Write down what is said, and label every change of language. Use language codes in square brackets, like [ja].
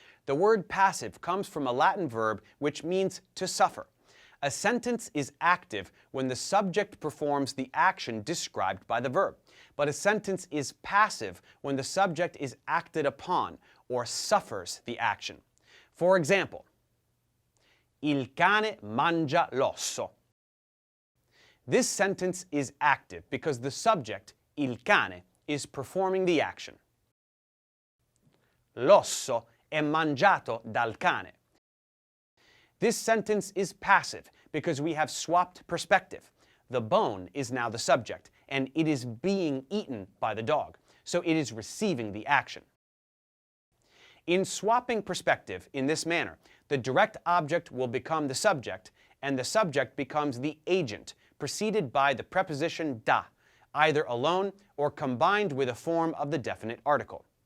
[en] The word passive comes from a Latin verb which means to suffer. A sentence is active when the subject performs the action described by the verb, but a sentence is passive when the subject is acted upon or suffers the action. For example, [it] il cane mangia l'osso. [en] This sentence is active because the subject, il cane, is performing the action. [it] L'osso è mangiato dal cane. [en] This sentence is passive because we have swapped perspective. The bone is now the subject, and it is being eaten by the dog, so it is receiving the action. In swapping perspective in this manner, the direct object will become the subject, and the subject becomes the agent, preceded by the preposition da, either alone or combined with a form of the definite article.